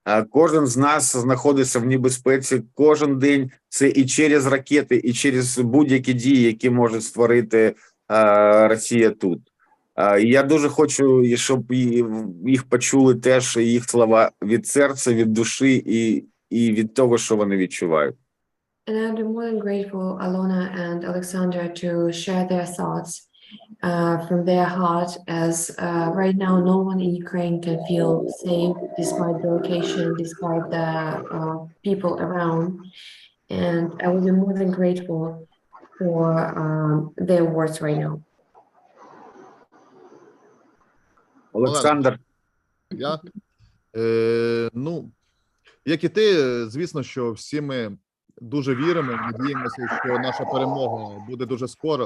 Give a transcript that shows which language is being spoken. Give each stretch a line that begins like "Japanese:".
Ukrainian: Кожен з нас знаходиться в небезпеці кожен день, це і через ракети, і через будь-які дії, які може створити Росія тут. І я дуже хочу, щоб їх почули теж їх слова від серця, від душі і від того, що вони відчувають.
English: And I'm more than grateful, Alona and Alexandra, to share their thoughts from their heart, as right now no one in Ukraine can feel safe despite the location, despite the people around. And I will be more than grateful for their words right now.
Ukrainian: Олександр. Я, ну, як і ти, звісно, що всі ми дуже віримо, надіємося, що наша перемога буде дуже скоро.